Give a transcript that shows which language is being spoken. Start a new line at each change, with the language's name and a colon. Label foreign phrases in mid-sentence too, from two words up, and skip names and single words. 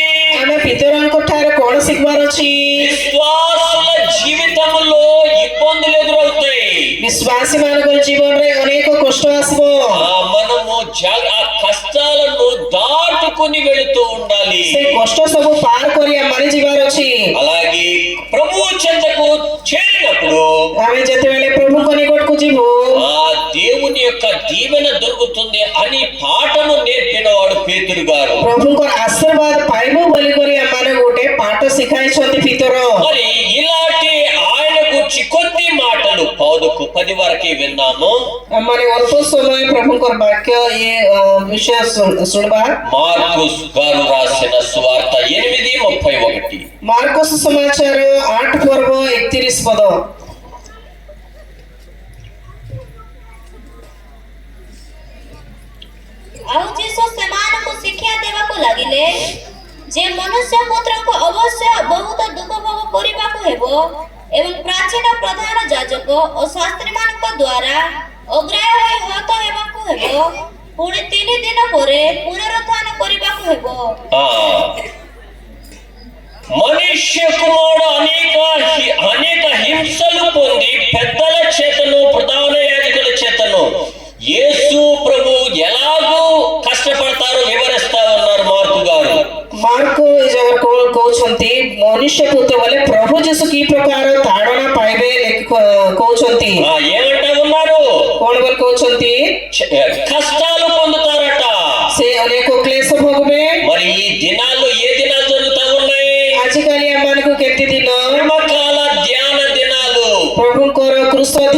Odia: ଆମେ ପିତରଙ୍କ ଠାରୁ କଣ ଶିଖିବାର ଅଛି
Telugu: విశ్వాసుల జీవితంలో ఇబ్బందులు ఎదురవుతాయి
Odia: ବିଶ୍ୱାସୀ ମାନଙ୍କର ଜୀବନରେ ଅନେକ କଷ୍ଟ ଆସିବ
Telugu: మనము ఆ కష్టాలను దాటుకుని వెళుతూ ఉండాలి
Odia: ସେ କଷ୍ଟ ସବୁ ପାର କରି ଆମମାନେ ଯିବାର ଅଛି
Telugu: అలాగే ప్రభు చెంతకు చేరినప్పుడు
Odia: ଆମେ ଯେତେବେଳେ ପ୍ରଭୁଙ୍କ ନିକଟକୁ ଯିବୁ
Telugu: ఆ దేవుని యొక్క దీవెన దొరుకుతుంది అని పాఠము నేర్పిన వాడు పేతురు గారు
Odia: ପ୍ରଭୁଙ୍କର ଆଶୀର୍ବାଦ ପାଇବୁ ବୋଲି କରି ଆମମାନେ ଗୋଟେ ପାଠ ଶିଖାଇଛନ୍ତି ପିତର
Telugu: మరి ఇలాంటి ఆయన గురించి కొద్ది మాటలు 10 వరకే విన్నాము
Odia: ଆମମାନେ ଅଳ୍ପ ସମୟ ପ୍ରଭୁଙ୍କର ବାକ୍ୟ ଏ ବିଷୟ ଶୁଣିବା
Telugu: మార్కుస్ గారు రాసిన సువార్త 8:31
Odia: ମାର୍କୋସ ସମାଚାର 8 ପର୍ବ 31 ପଦ ଆଉ ଯୀଶୁ ସେମାନଙ୍କୁ ଶିକ୍ଷା ଦେବାକୁ ଲାଗିଲେ ଯେ ମନୁଷ୍ୟ ପୁତ୍ରଙ୍କୁ ଅବଶ୍ୟ ବହୁତ ଦୁଃଖ ଭୋଗ କରିବାକୁ ହେବ ଏବଂ ପ୍ରାଚୀନ ପ୍ରଧାନ ଯାଜକ ଓ ଶାସ୍ତ୍ରୀମାନଙ୍କ ଦ୍ୱାରା ଅଗ୍ରାହ୍ୟ ହୋଇ ହତ ହେବାକୁ ହେବ ପୁଣି 3 ଦିନ ପରେ ପୁନରୁତ୍ଥାନ କରିବାକୁ ହେବ
Telugu: మనుష్య కుమారుడు అనేక హింసలు పొంది పెద్దల చేతను ప్రధాన యాజకుల చేతను యేసు ప్రభు ఎలాగో కష్టపడతారో వివరిస్తా ఉన్నారు మార్కు గారు
Odia: ମାର୍କ ଏ ଜାଗାରେ କହୁଛନ୍ତି ମନୁଷ୍ୟ ପୁତ୍ର ବୋଲେ ପ୍ରଭୁ ଯୀଶୁ କି ପ୍ରକାର ତାଡ଼ନା ପାଇବେ କହୁଛନ୍ତି
Telugu: ఏమంటా ఉన్నారు
Odia: କଣ ବୋଲି କହୁଛନ୍ତି
Telugu: కష్టాలు పొందుతారట
Odia: ସେ ଅନେକ କ୍ଲେଶ ଭୋଗବେ
Telugu: మరి ఈ దినాల్లో ఏ దినాలు జరుగుతా ఉన్నాయి
Odia: ଆଜିକାଲି ଆମମାନଙ୍କୁ କେତେ ଦିନ
Telugu: కర్మకాల ధ్యాన దినాలు
Odia: ପ୍ରଭୁଙ୍କର କୃଷ